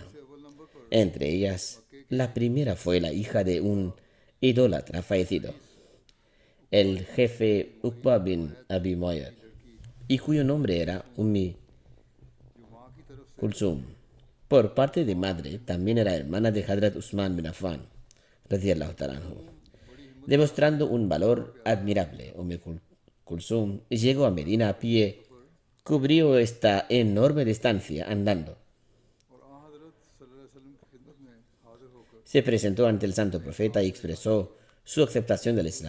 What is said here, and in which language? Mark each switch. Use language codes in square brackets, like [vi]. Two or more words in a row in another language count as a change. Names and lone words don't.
[es] Entre ellas, la primera fue la hija de un idólatra fallecido, el jefe Uqba bin Abi Mu'ayyad, y cuyo nombre era Ummi Kulsum. Por parte de madre, también era hermana de Hazrat Usman bin Affan, [ar] رضي الله تعالى عنه. [es] Demostrando un valor admirable, Ummi Kulsum llegó a Medina a pie, cubrió esta enorme distancia andando. Se presentó ante el santo profeta y expresó su aceptación del Islam.